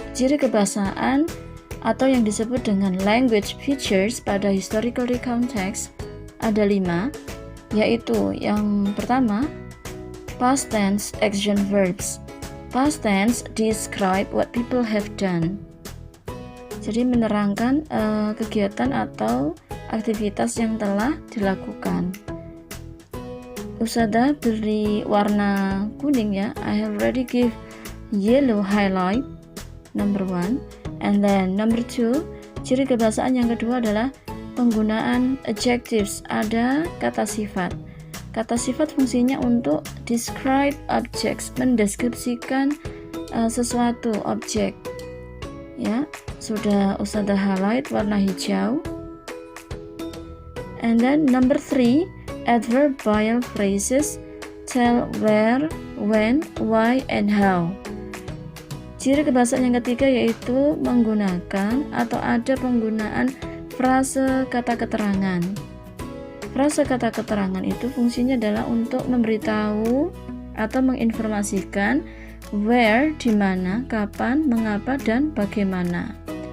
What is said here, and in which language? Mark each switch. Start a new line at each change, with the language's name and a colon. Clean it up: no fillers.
Indonesian: Ciri kebahasaan atau yang disebut dengan language features pada historical recount text ada 5, yaitu yang pertama, past tense action verbs.
English: Past tense describe what people have done.
Indonesian: Jadi menerangkan kegiatan atau aktivitas yang telah dilakukan. Ustazah beri warna kuning ya.
English: I have already give yellow highlight number 1, and then number 2,
Indonesian: ciri kebahasaan yang kedua adalah penggunaan adjectives, ada kata sifat. Kata sifat fungsinya untuk
English: describe objects,
Indonesian: mendeskripsikan sesuatu objek. Ya, sudah Ustazah highlight warna hijau.
English: And then number 3, adverbial phrases tell where, when, why, and how.
Indonesian: Ciri kebahasaan yang ketiga yaitu menggunakan atau ada penggunaan frase kata keterangan. Frase kata keterangan itu fungsinya adalah untuk memberitahu atau menginformasikan where, di mana, kapan, mengapa, dan bagaimana.